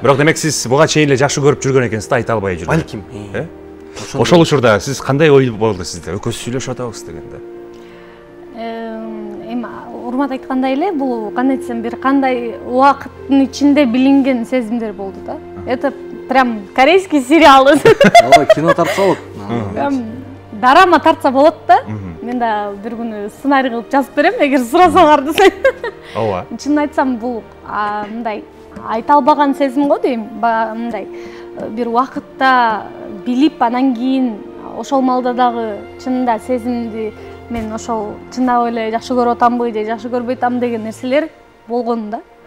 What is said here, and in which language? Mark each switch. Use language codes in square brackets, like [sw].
[ky] Бирок демек сиз буга чейин эле жакшы көрүп жүргөн экенсиз да, айта албай жүргөн. Балким. Ошол учурда сиз кандай ой болду сизде? Экөөбүз сүйлөшүп атабыз дегенде. Урмат айткандай эле, бул кандай десем, бир кандай убакыттын ичинде билинген сезимдер болду да. [ru] Это прям корейский сериал. [ky] Ооба, кино тартса болот. Прям драма тартса болот да. Мен да бир күнү сценарий кылып жазып берем, эгер сурасаңар десең. Ооба. Чынын айтсам, бул мындай айта албаган сезим го дейм. Мындай бир убакытта билип, анан кийин ошол маалда дагы чынында сезимди мен ошол чындап эле жакшы көрүп атамбы же жакшы көрбөй атам деген нерселер болгон да.